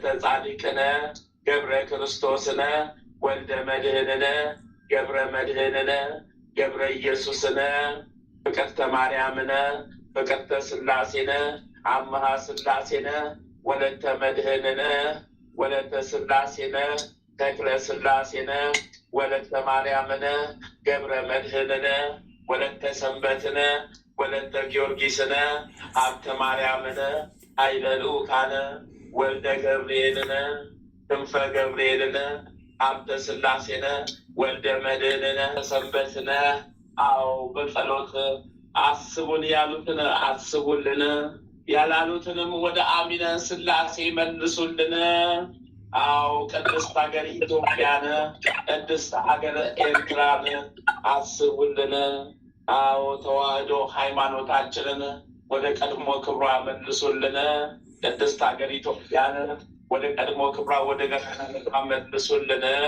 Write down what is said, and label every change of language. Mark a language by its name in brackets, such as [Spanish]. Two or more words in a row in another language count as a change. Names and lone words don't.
[Amharic] ጻድቅነ ገብረ ክርስቶስነ ወልደ መድኅንነ ገብረ መድኅንነ ገብረ ኢየሱስነ ፍቅርተ ማርያምነ ፍቅርተ ሥላሴነ አምሃ ሥላሴነ ወለተ መድኅንነ ወለተ ሥላሴነ ተክለ ሥላሴነ ወለተ ማርያምነ ገብረ መድኅንነ ወለተ ሰንበትነ ወለተ ጊዮርጊስነ ሀብተ ማርያምነ ኃይለ ልኡካነ ወልደ ገብርኤልነ ክንፈ ገብርኤልነ ሀብተ ሥላሴነ ወልደ መድኅንነ ሰንበትነ። አዎ በጸሎት አስቡን ያሉትን አስቡልን፣ ያላሉትንም ወደ አሚነ ሥላሴ መልሱልን። አዎ ቅድስት ሀገር ኢትዮጵያን፣ ቅድስት ሀገር ኤርትራን አስቡልን። አዎ ተዋህዶ ሃይማኖታችንን ወደ ቀድሞ ክብሯ መልሱልን። ቅድስት ሀገር ኢትዮጵያን ወደ ቀድሞ ክብሯ ወደ ገናነቷ መልሱልን።